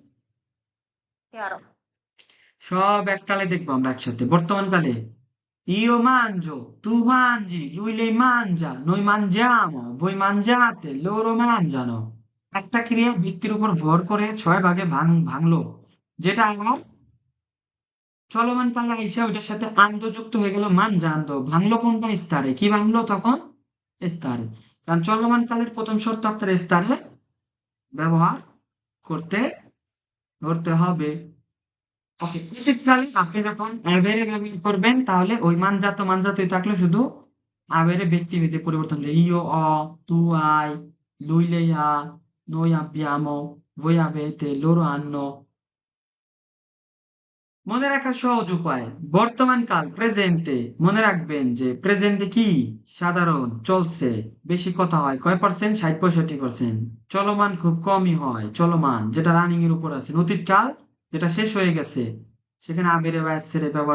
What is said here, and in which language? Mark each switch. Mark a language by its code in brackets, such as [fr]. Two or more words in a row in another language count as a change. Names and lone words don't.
[bn] সব এককালে দেখবো আমরা একসাথে বর্তমান কালে [it] io mangio tu mangi lui lei mangia noi mangiamo voi mangiate loro mangiano [bn] একটা ক্রিয়া ভিত্তির উপর ভর করে 6 ভাগে ভাঙলো যেটা আমার চলমান কালে আইসা ওইটার সাথে আন্দ যুক্ত হয়ে গেল mangiando ভাঙলো কোনটা স্তরে কি ভাঙলো তখন স্তরে কারণ চলমান কালের প্রথম শর্ত আপনার স্তরে ব্যবহার করতে হবে ওকে অতীতকালে আপনি যখন অ্যাভেরে ব্যবহার করবেন তাহলে ওই মানজাতই থাকলে শুধু avere ব্যক্তিভেদে পরিবর্তন হলে [it] io ho tu hai lui lei ha noi abbiamo voi avete loro hanno [bn] মনে রাখার সহজ উপায় বর্তমান কাল প্রেজেন্টে মনে রাখবেন যে প্রেজেন্টে কি সাধারণ চলছে বেশি কথা হয় কয় পার্সেন্ট 60-65% চলমান খুব কমই হয় চলমান যেটা রানিং এর উপর আছে অতীতকাল যেটা শেষ হয়ে গেছে সেখানে আবেরে বা এসেরে ব্যবহার